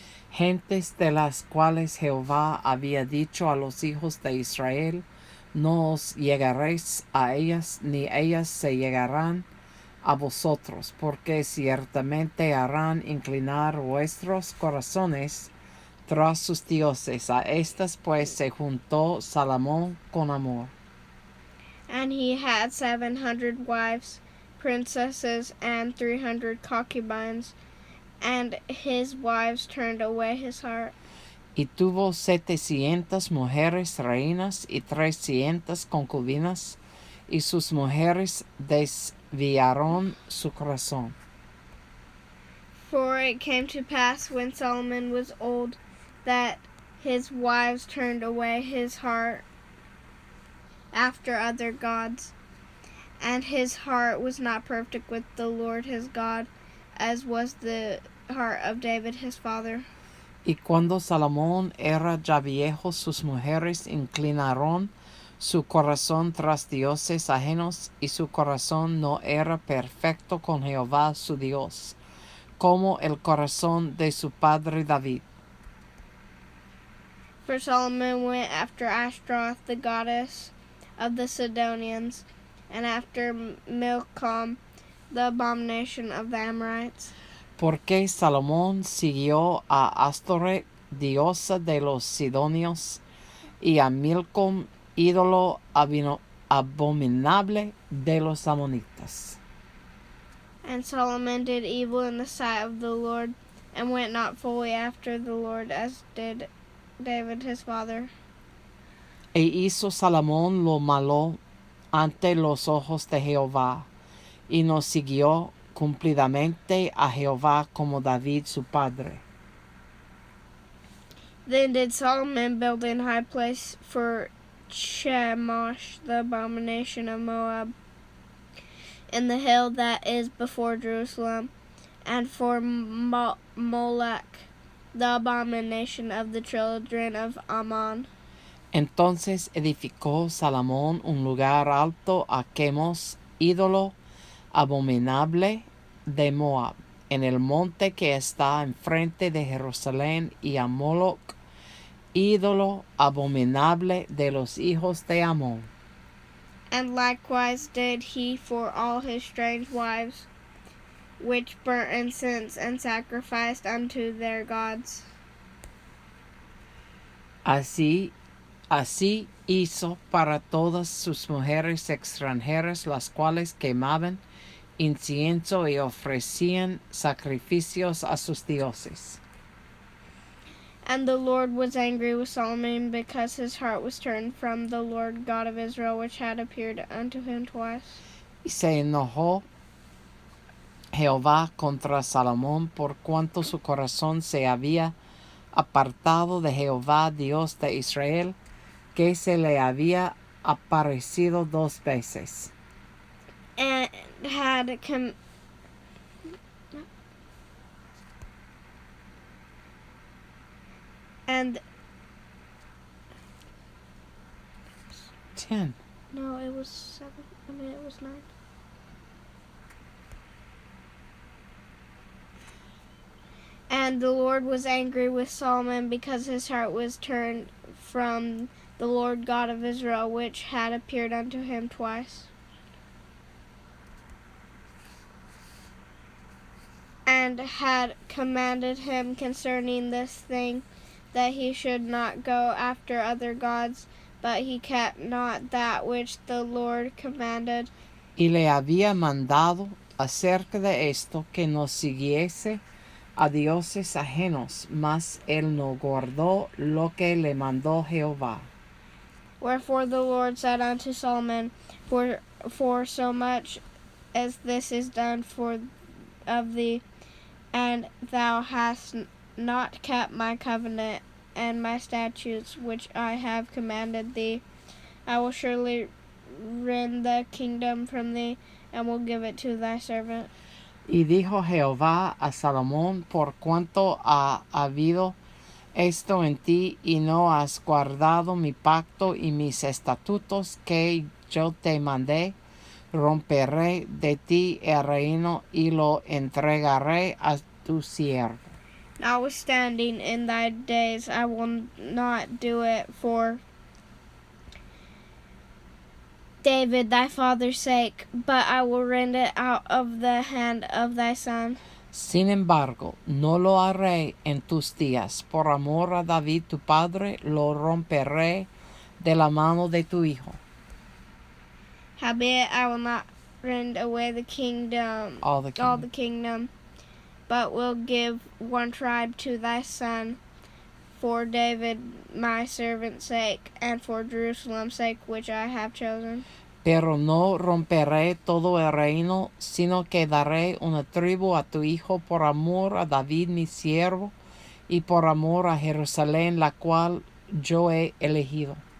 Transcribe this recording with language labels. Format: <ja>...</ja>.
<es>Gentes de las cuales Jehová había dicho a los hijos de Israel, no os llegaréis a ellas, ni ellas se llegarán a vosotros, porque ciertamente harán inclinar vuestros corazones tras sus dioses. A estas pues se juntó Salomón con amor.</es> <en>And he had 700 wives, princesses, and 300 concubines, and his wives turned away his heart.</en> <es>Y tuvo 700 mujeres reinas y 300 concubinas, y sus mujeres desviaron su corazón.</es> <en>For it came to pass when Solomon was old, that his wives turned away his heart after other gods, and his heart was not perfect with the Lord his God, as was the heart of David his father.</en> <es>Y cuando Salomón era ya viejo, sus mujeres inclinaron su corazón tras dioses ajenos, y su corazón no era perfecto con Jehová su Dios, como el corazón de su padre David.</es> <en>For Solomon went after Ashtaroth, the goddess of the Sidonians, and after Milcom, the abomination of the Amorites.</en> <es>Porque Salomón siguió a Astoret, diosa de los Sidonios, y a Milcom, ídolo abominable de los amonitas.</es> <en>And Solomon did evil in the sight of the Lord, and went not fully after the Lord, as did David his father.</en> <es>E hizo Salomón lo malo ante los ojos de Jehová, y no siguió cumplidamente a Jehová como David su padre.</es> <en>Then did Solomon build an high place for Chemosh, the abomination of Moab, in the hill that is before Jerusalem, and for Molech, the abomination of the children of Ammon.</en> <es>Entonces edificó Salomón un lugar alto a Chemos, ídolo abominable de Moab, en el monte que está enfrente de Jerusalén, y a Moloch, ídolo abominable de los hijos de Amón.</es> <en>And likewise did he for all his strange wives, which burnt incense and sacrificed unto their gods.</en> <es>Así hizo para todas sus mujeres extranjeras, las cuales quemaban incienso y ofrecían sacrificios a sus dioses.</es> <en>And the Lord was angry with Solomon, because his heart was turned from the Lord God of Israel, which had appeared unto him twice.</en> <es>Y se enojó Jehová contra Salomón, por cuanto su corazón se había apartado de Jehová, Dios de Israel, que se le había aparecido 2 veces.</es> <en>And had and 10. no, it was 7. It was 9. And the Lord was angry with Solomon, because his heart was turned from the Lord God of Israel, which had appeared unto him twice. and had commanded him concerning this thing, that he should not go after other gods, but he kept not that which the Lord commanded.</en> <es>Y le había mandado acerca de esto que no siguiese a dioses ajenos, mas él no guardó lo que le mandó Jehová.</es> <en>Wherefore the Lord said unto Solomon, For so much as this is done of thee, and thou hast not kept my covenant and my statutes which I have commanded thee, I will surely rend the kingdom from thee, and will give it to thy servant.</en> <es>Y dijo Jehová a Salomón, por cuanto ha habido esto en ti, y no has guardado mi pacto y mis estatutos que yo te mandé, romperé de ti el reino y lo entregaré a tu siervo.</es> <en>Notwithstanding, in thy days I will not do it for David thy father's sake, but I will rend it out of the hand of thy son.</en> <es>Sin embargo, no lo haré en tus días. Por amor a David tu padre, lo romperé de la mano de tu hijo.</es> <en>Howbeit I will not rend away the kingdom, All the kingdom, but will give one tribe to thy son, for David my servant's sake, and for Jerusalem's sake, which I have chosen.</en> <es>Pero no romperé todo el reino, sino que daré una tribu a tu hijo por amor a David mi siervo, y por amor a Jerusalén, la cual yo he elegido.</es>